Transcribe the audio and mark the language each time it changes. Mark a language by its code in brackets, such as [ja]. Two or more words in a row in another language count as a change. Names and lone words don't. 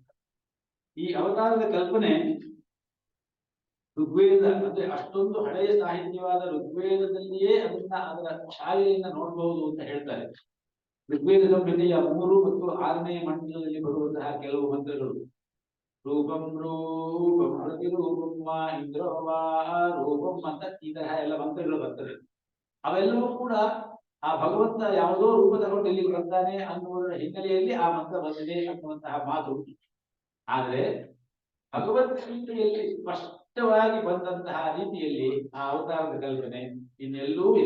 [kn] ಈ ಅವತಾರದ ಕಲ್ಪನೆ ಋಗ್ವೇದ ಅಂದ್ರೆ ಅಷ್ಟೊಂದು ಹಳೆಯ ಸಾಹಿತ್ಯವಾದ ಋಗ್ವೇದದಲ್ಲಿಯೇ ಅದರ ಛಾಯೆಯನ್ನ ನೋಡಬಹುದು ಅಂತ ಹೇಳ್ತಾರೆ. ಋಗ್ವೇದ ಸಂಹಿತೆಯ 3 ಮತ್ತು 6ನೇ ಮಂಡಲದಲ್ಲಿ ಬರುವಂತಹ ಕೆಲವು ಮಂತ್ರಗಳು, [sa] ರೂಪಂ ರೂಪಂ ಪ್ರತಿರೂಪಂ ವಾ ಇಂದ್ರೋ ವಾ ರೂಪಂ [kn] ಅಂತ ಈ ತರಹ ಎಲ್ಲ ಮಂತ್ರಗಳು ಬರ್ತದೆ. ಅವೆಲ್ಲವೂ ಕೂಡ ಆ ಭಗವಂತ ಯಾವುದೋ ರೂಪ ತಗೊಂಡು ಇಲ್ಲಿ ಬರ್ತಾನೆ ಅನ್ನುವುದರ ಹಿನ್ನೆಲೆಯಲ್ಲಿ ಆ ಮಂತ್ರ ಬಂದಿದೆ ಅನ್ನುವಂತಹ ಮಾತು. ಆದರೆ ಭಗವದ್ಗೀತೆಯಲ್ಲಿ ಸ್ಪಷ್ಟವಾಗಿ ಬಂದಂತಹ ರೀತಿಯಲ್ಲಿ ಆ ಅವತಾರದ ಕಲ್ಪನೆ ಇನ್ನೆಲ್ಲೂ ಇಲ್ಲ.